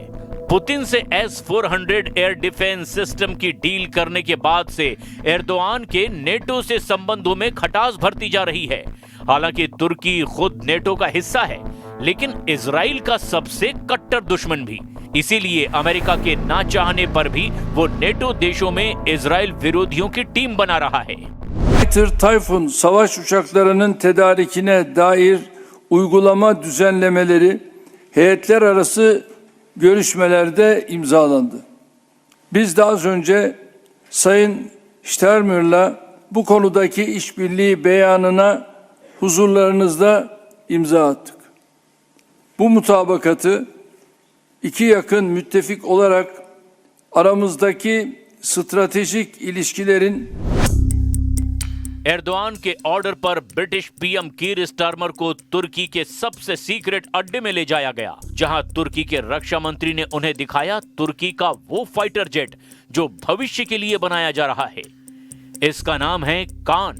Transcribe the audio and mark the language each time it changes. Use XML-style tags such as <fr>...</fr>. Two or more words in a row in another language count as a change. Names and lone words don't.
<hi>पुतिन से S-400</hi> <en>air defense system</en> <hi>की डील करने के बाद से एर्दोआन के नेटो से संबंधों में खटास भरती जा रही है। हालांकि तुर्की खुद नेटो का हिस्सा है, लेकिन इजराइल का सबसे कट्टर दुश्मन भी। इसीलिए अमेरिका के ना चाहने पर भी वो नेटो देशों में इजराइल विरोधियों की टीम बना रहा है।</hi> <tr>Fighter Typhoon savaş uçaklarının tedarikine dair uygulama düzenlemeleri heyetler arası görüşmelerde imzalandı. Biz de az önce Sayın Steinmeier'la bu konudaki işbirliği beyanına huzurlarınızda imza attık. Bu mutabakatı iki yakın müttefik olarak aramızdaki stratejik ilişkilerin</tr> <hi>एर्दोआन के ऑर्डर पर</hi> <en>British PM</en> <hi>कीर स्टारमर को तुर्की के सबसे सीक्रेट अड्डे में ले जाया गया, जहां तुर्की के रक्षा मंत्री ने उन्हें दिखाया तुर्की का वो</hi> <en>fighter jet</en> <hi>जो भविष्य के लिए बनाया जा रहा है। इसका नाम है कान।</hi>